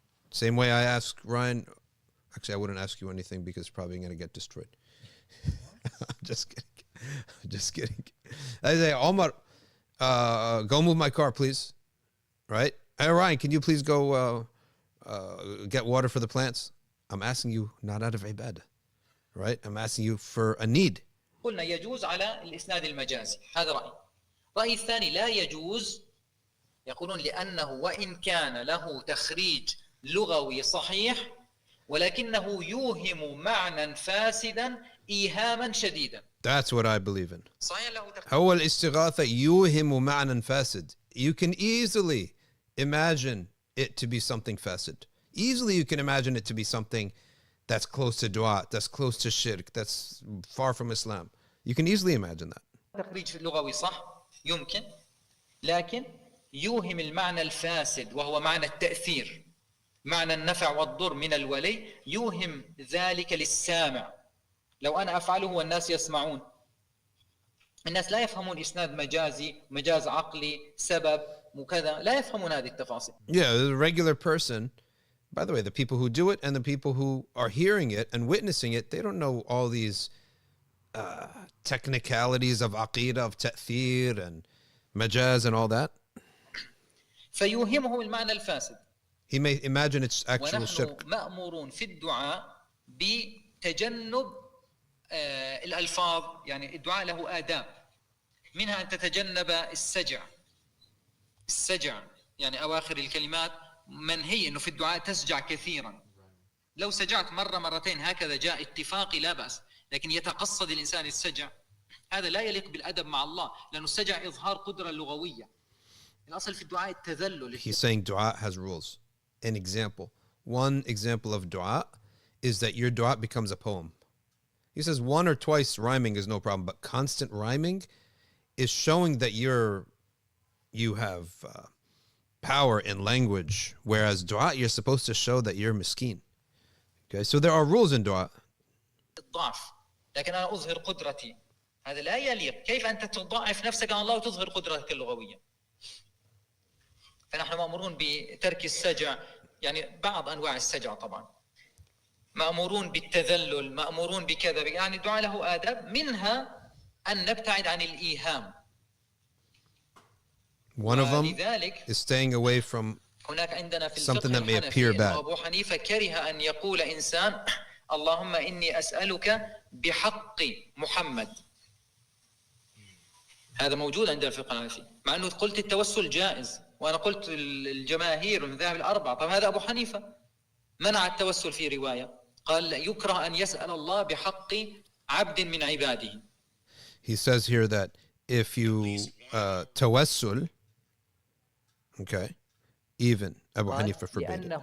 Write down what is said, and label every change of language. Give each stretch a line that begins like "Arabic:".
English: Same way I ask Ryan. Actually, I wouldn't ask you anything because it's probably going to get destroyed. Just kidding. Just kidding. I say, Omar, go move my car, please. Right? Hey, Ryan, can you please go get water for the plants? I'm asking you not out of ibadah. Right? I'm asking you for a need.
Arabic: قلنا يجوز على الإسناد المجازي. هذا رأي. رأي الثاني لا يجوز، يقولون لأنه وإن كان له تخريج لغوي صحيح ولكنه يوهم معنى فاسدا إيهاما شديدا.
English: That's what I believe in.
Arabic: هو الاستغاثة يوهم معنى فاسد.
English: You can easily imagine it to be something fasid. Easily you can imagine it to be something that's close to dua, that's close to shirk, that's far from Islam. You can easily imagine that.
Arabic: تخريج لغوي صح يمكن، لكن يوهم المعنى الفاسد وهو معنى التأثير، معنى النفع والضر من الولي، يوهم ذلك للسامع. لو أنا أفعله والناس يسمعون، الناس لا يفهمون إسناد مجازي، مجاز عقلي، سبب وكذا، لا يفهمون هذه التفاصيل.
English: Yeah, the regular person, by the way, the people who do it and the people who are hearing it and witnessing it, they don't know all these technicalities of aqidah, of ta'thir and majaz and all that.
Arabic: فيوهمهم المعنى الفاسد.
English: He may imagine it's actual shirk.
Arabic: ونحن مأمورون في الدعاء بتجنب الألفاظ، يعني الدعاء له آداب، منها أن تتجنب السجع. السجع يعني أواخر الكلمات منهي إنه في الدعاء تسجع كثيرا. لو سجعت مرة مرتين هكذا جاء اتفاقي لا بأس، لكن يتقصد الإنسان السجع هذا لا يليق بالأدب مع الله، لأنه السجع إظهار قدرة لغوية. الأصل في الدعاء التذلل.
English: He's saying dua has rules. An example. One example of dua is that your dua becomes a poem. He says one or twice rhyming is no problem, but constant rhyming is showing that you have power in language, whereas dua, you're supposed to show that you're miskeen. Okay, so there are rules in dua.
Arabic: الضعف، لكن أنا أظهر قدرتي، هذا لا يليق. كيف أنت تضاعف نفسك عن الله وتظهر قدرتك اللغوية؟ فنحن مأمورون بترك السجع، يعني بعض أنواع السجع طبعا. مأمورون بالتذلل، مأمورون بكذا، يعني الدعاء له آداب، منها أن نبتعد عن الإيهام.
English: One of them is staying away from something that may appear bad.
Arabic: أبو حنيفة كره أن يقول إنسان اللهم إني أسألك بحق محمد. هذا موجود عند الفقه الحنفي، مع أنه قلت التوسل جائز، وأنا قلت الجماهير والمذاهب الأربعة. طب هذا أبو حنيفة منع التوسل في رواية، قال يكره أن يسأل الله بحق عبد من عباده.
English: He says here that if you tawassul, okay, even Abu Hanifah forbade it.